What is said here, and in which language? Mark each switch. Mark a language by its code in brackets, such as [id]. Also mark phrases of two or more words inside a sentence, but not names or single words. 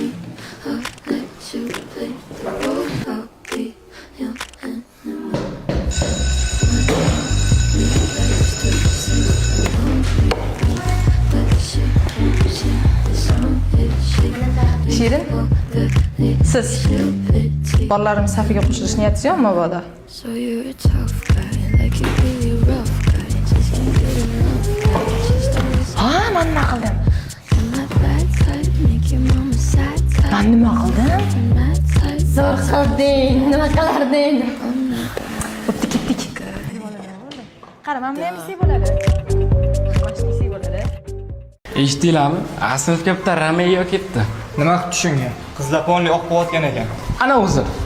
[uz] Shirin, siz bolalarimiz safiga qo'shilish niyatingiz yo'qmi mabodo? [en] So you're a tough guy, like you really rough guy. Just can't get enough guy. Just always [uz] Ha, men nima qildim? [en] on that bad side, make your mama sad side. [uz] Men nima qildim? [en] On that side, [uz] Zo'r qilding. Nima qilarding? Bo'pti, ketdik. Qara, mana bu ham isi bo'ladi. Mana shu isi bo'ladi. Eshitdinglarmi? Sinfga bitta Romeo ketdi. Nima qilib tushunga? Qizlar polni oq qilayotgan ekan. Ana o'zi.